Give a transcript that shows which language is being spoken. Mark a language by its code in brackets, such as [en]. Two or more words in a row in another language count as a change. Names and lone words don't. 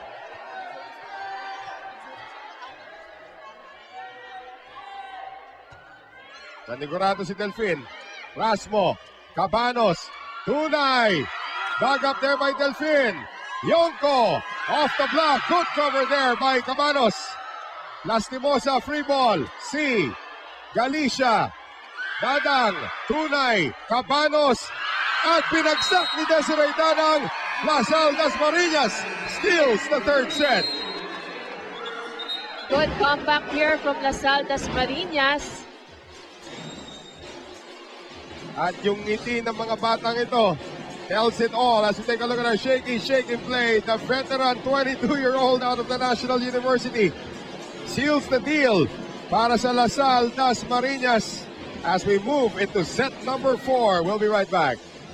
[tl] Nanigurado si Delphine. Rasmo, Cabanos, Tunay. [en] Dug up there by Delphine. Yonko, off the block. Good cover there by Cabanos. Lastimosa, free ball. C. Galicia. [tl] Dadang, Tunay, Cabanos, at pinagsak ni Desiree Dadang. [en] Lasal Dasmariñas steals the third set. Good comeback here from Lasal Dasmariñas. [tl] At yung ngiti ng mga batang ito [en] tells it all as we take a look at our shaky play. The veteran 22-year-old out of the National University seals the deal [tl] para sa [en] Lasal Dasmariñas as we move into set number 4. We'll be right back.